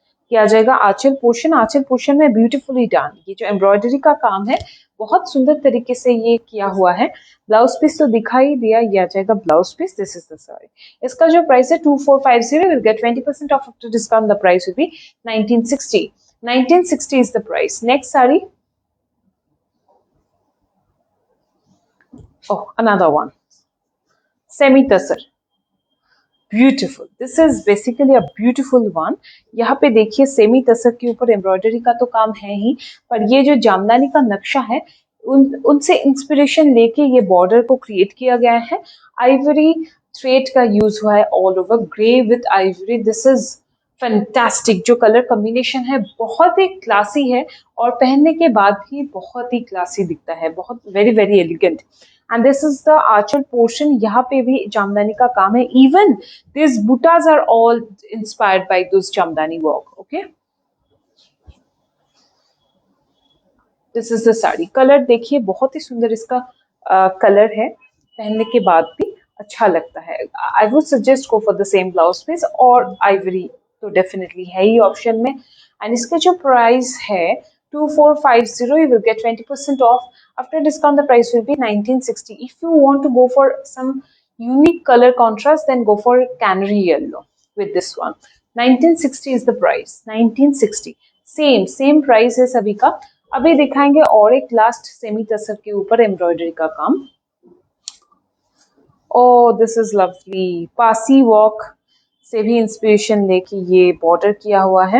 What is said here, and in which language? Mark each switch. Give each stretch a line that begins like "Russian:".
Hindi: किया जाएगा आंचल पोर्शन, आंचल पोर्शन में ब्यूटीफुली डन। ये जो एम्ब्रॉयडरी का काम है बहुत सुंदर तरीके से ये किया हुआ है। ब्लाउज पीस तो दिखाई दिया, ये आ जाएगा blouse piece.
English: This is the sari.
Hindi: इसका जो प्राइस है
English: 2450, will get 20% off after discount. The price will be 1960। 1960 is the price. Next sari, oh another one, semi tasar, beautiful. This is basically a beautiful one.
Hindi: यहाँ पे देखिए semi तसर के ऊपर embroidery का तो काम है ही, पर ये जो जामदानी का नक्शा है उनसे इंस्पिरेशन लेके ये बॉर्डर को क्रिएट किया गया है। आइवरी थ्रेड का यूज हुआ है all over, grey with Ivory.
English: This is fantastic.
Hindi: जो कलर कॉम्बिनेशन है बहुत ही क्लासी है, और पहनने के बाद भी बहुत ही क्लासी दिखता है, बहुत very very elegant.
English: And this is the anchal portion.
Hindi: यहाँ पे भी जामदानी का काम है।
English: Even this butas are all inspired by this jamdani work. Okay, this is the sari.
Hindi: Colour देखिए, बहुत ही सुंदर इसका कलर है, पहनने के बाद भी अच्छा लगता है।
English: I would suggest go for the same blouse piece,
Hindi: और आइवरी तो डेफिनेटली है ही ऑप्शन में। एंड इसका जो प्राइस है
English: 2450, you will get 20% off. After discount, the price will be 1960. If you want to go for some unique color contrast, then go for canary yellow with this one. 1960 is the price. 1960.
Hindi: Same price है सभी का। अभी दिखाएंगे और एक last semi तसर के ऊपर embroidery का काम।
English: Oh this is lovely.
Hindi: Pasi walk से भी इंस्पिरेशन लेके ये बॉर्डर किया हुआ है।